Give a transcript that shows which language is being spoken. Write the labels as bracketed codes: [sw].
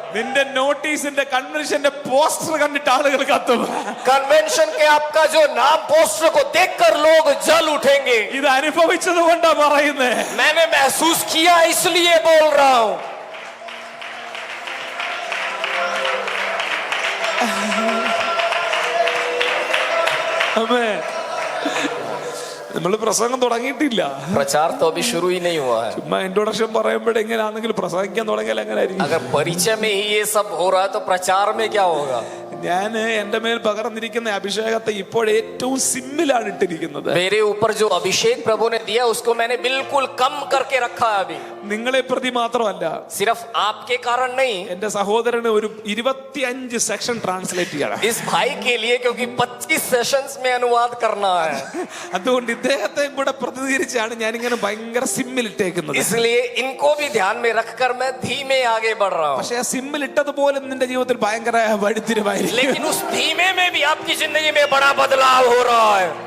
[ml] നിന്റെ നോട്ടീസിന്റെ കൺവെൻഷന്റെ പോസ്റ്റർ കണ്ടിട്ട് ആളുകൾ കത്തും. [hi] कन्वेंशन के आपका जो नाम पोस्टर को देखकर लोग जल उठेंगे. [ml] ഇത് അനുഭവിച്ചത് കൊണ്ടാ പറയുന്നേ. [hi] मैंने महसूस किया इसलिए बोल रहा हूं. [ml] ആമേൻ. നമ്മൾ പ്രസംഗം തുടങ്ങിയിട്ടില്ല. [hi] प्रचार तो अभी शुरू ही नहीं हुआ है. [ml] ചുമ്മാ ഇൻട്രോഡക്ഷൻ പറയുമ്പോഴേ എങ്ങനെയാണെങ്കിൽ പ്രസംഗിക്കാൻ തുടങ്ങിയാൽ എങ്ങനെ ആയിരിക്കും? [hi] अगर परिचय में ही ये सब हो रहा है तो प्रचार में क्या होगा? [ml] ഞാൻ എന്റെ മേൽ പകർന്നിരിക്കുന്ന അഭിഷേകത്തെ ഇപ്പോൾ ഏറ്റവും സിമ്മിലാണ് ഇട്ടിരിക്കുന്നത്. [hi] मेरे ऊपर जो अभिषेक प्रभु ने दिया उसको मैंने बिल्कुल कम करके रखा है अभी. [ml] നിങ്ങളെ പ്രതി മാത്രമല്ല, [hi] सिर्फ आपके कारण नहीं, [ml] എന്റെ സഹോദരന് ഒരു 25 സെക്ഷൻ ട്രാൻസ്ലേറ്റ് ചെയ്യണം. [hi] इस भाई के लिए, क्योंकि 25 सेशंस में अनुवाद करना है. [ml] അതുകൊണ്ട് ഇദ്ദേഹത്തെ കൂടെ പ്രതിനിധീകരിച്ചാണ് ഞാൻ ഇങ്ങനെ ഭയങ്കര സിമ്മിൽ ഇട്ടേക്കുന്നത്. [hi] इसलिए इनको भी ध्यान में रखकर मैं धीमे आगे बढ़ रहा हूँ. [ml] പക്ഷേ ആ സിമ്മിൽ ഇട്ടതുപോലെ നിന്റെ ജീവിതത്തിൽ ഭയങ്കര വഴിത്തിരിവായിരിക്കും. [hi] लेकिन उस धीमे में भी आपकी जिंदगी में बड़ा बदलाव हो रहा है.